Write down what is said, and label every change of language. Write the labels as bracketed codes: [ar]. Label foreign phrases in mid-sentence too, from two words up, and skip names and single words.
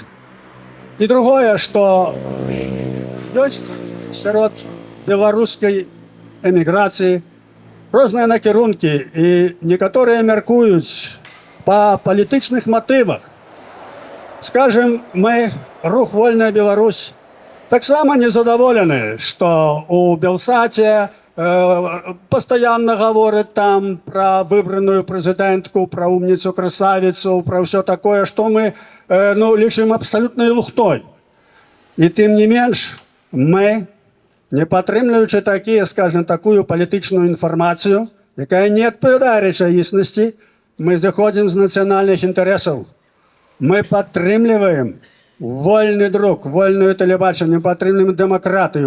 [be] І другое, што ёсць сярод беларускай эміграцыі розныя накірункі, і некаторыя мяркуюць па палітычных матывах. Скажем, мы, рух «Вольная Беларусь», таксама незадаволены, што [ru] у Белсаце постоянно говорят там про выбранную президентку, про умницу, красавицу, про все такое, что мы лишим абсолютной лухтой. И тем не [be] менш, мы, не падтрымліваючы такую палітычную інфармацыю, якая не адпавядае рэчаіснасці, мы заходзім з нацыянальных інтарэсаў. Мы падтрымліваем вольны друк, вольную тэлебачанне, падтрымліваем дэмакратыю.